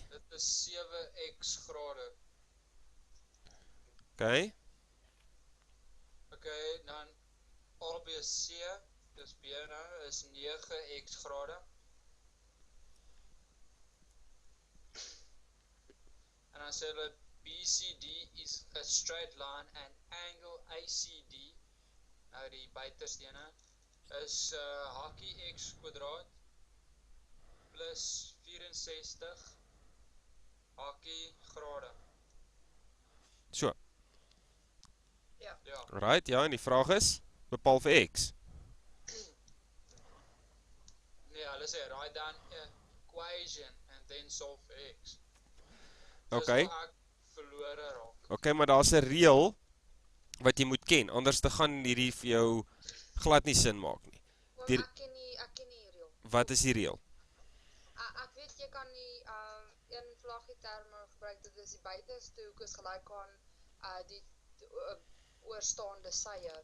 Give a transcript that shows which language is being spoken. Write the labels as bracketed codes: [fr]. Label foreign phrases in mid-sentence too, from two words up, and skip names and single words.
[af] Dit is 7x grade. Okay. Okay, dan ABC, dis B nou, is 9x grade. En dan sê hulle BCD is [en] a straight line and angle ACD, [af] nou die buitenstene, is hakie x kwadraat plus 64 hakie grade. So. Ja. Ja. Right, ja, en die vraag is, bepaal vir X. Nee, hulle sê [en] write down an equation and then solve for x. [af] Okay. Dis waar ek verlore raak. Okay, maar daar's 'n reël wat jy moet ken, anders te gaan hierdie vir jou glad nie sin maak nie. Oom, ek ken nie reël. Wat is die reël? Ek weet jy kan nie een vlaggie terme gebruik, dit is die buitenste hoek is gelyk aan die oorstaande sye.